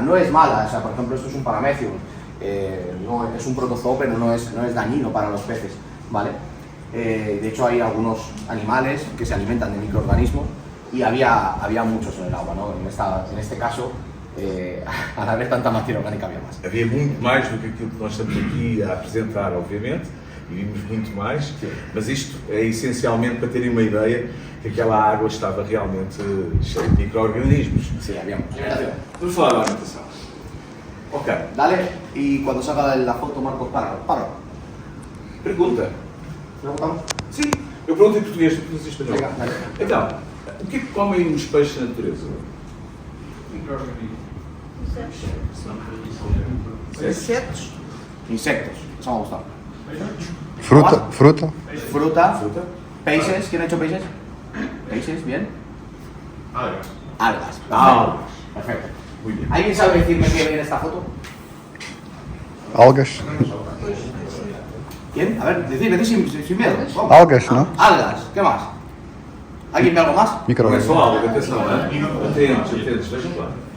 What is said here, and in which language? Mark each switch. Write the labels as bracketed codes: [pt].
[es] No es mala, o sea, por ejemplo, esto es un Paramecium, no, es un protozoo, pero no es dañino para los peces, ¿vale? De hecho, hay algunos animales que se alimentan de microorganismos y había muchos en el agua, ¿no? En este caso, al haber tanta materia orgánica, había más. [pt] Havia muito mais do que aquilo que nós estamos aqui a apresentar, obviamente, e vimos muito mais, mas isto é essencialmente para terem uma ideia que aquela água estava realmente cheia de micro-organismos. [es] Sí, había muchos. [pt] Vamos falar da alimentação. Ok. [es] Dale, y cuando salga la foto, Marcos, páralo. [pt] Pergunta. [es] ¿Preguntamos? [pt] Sim, eu pergunto em português, tu perguntas em espanhol. [es] Venga, dale. [pt] Então, o que é que comem os peixes na natureza? Insetos. [es] Insectos, eso me ha gustado. Fruta, fruta. Fruta, Fruta? peces, ¿quién ha hecho peces? Peces, bien. Algas. Algas. Perfecto. Muy bien. ¿Alguien sabe decirme qué ve en esta foto? Algas. ¿Quién? A ver, decid sin miedo. Vamos. Algas, ¿no? Algas, ¿qué más? ¿Alguien ve algo más? [pt] Não é Micro-organismos. só algo, atenção, atentos, vejam lá.